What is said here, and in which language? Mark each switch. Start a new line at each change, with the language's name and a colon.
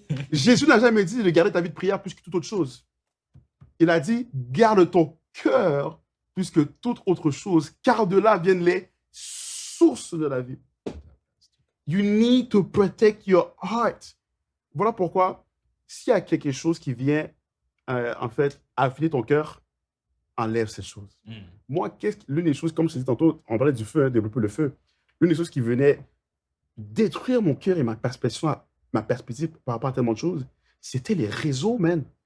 French: Jésus n'a jamais dit de garder ta vie de prière plus que toute autre chose. Il a dit, garde ton cœur plus que toute autre chose, car de là viennent les sources de la vie.
English: You need to protect your heart.
French: Voilà pourquoi, s'il y a quelque chose qui vient, en fait, affiner ton cœur, enlève ces choses. Moi, l'une des choses, comme je disais tantôt, on parlait du feu, développer le feu, l'une des choses qui venait détruire mon cœur et ma perspective par rapport à tellement de choses, c'était les réseaux, man.